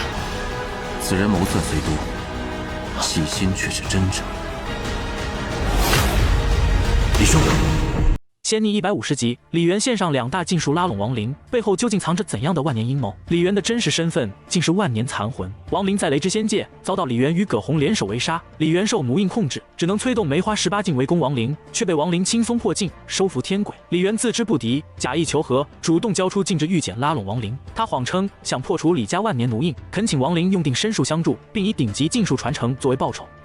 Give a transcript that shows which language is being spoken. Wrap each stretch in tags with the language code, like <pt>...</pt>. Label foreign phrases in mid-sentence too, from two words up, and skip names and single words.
<zh>此人谋算虽多，细心却是真诚。李兄，仙逆150集，李元献上2大禁术拉攏亡灵，背後究竟藏着怎样的万年陰谋？李元的真實身份竟是万年残魂。亡靈在雷之仙界遭到李元與葛洪聯手圍殺，李元受奴印控制，只能催動梅花18境圍攻亡靈，卻被亡靈輕鬆破境，收服天鬼。李元自知不敵，假意求和，主動交出禁制玉简拉攏亡靈。他謊稱想破除李家萬年奴印，懇請亡靈用定身術相助，並以頂級禁術傳承作為報酬。</zh>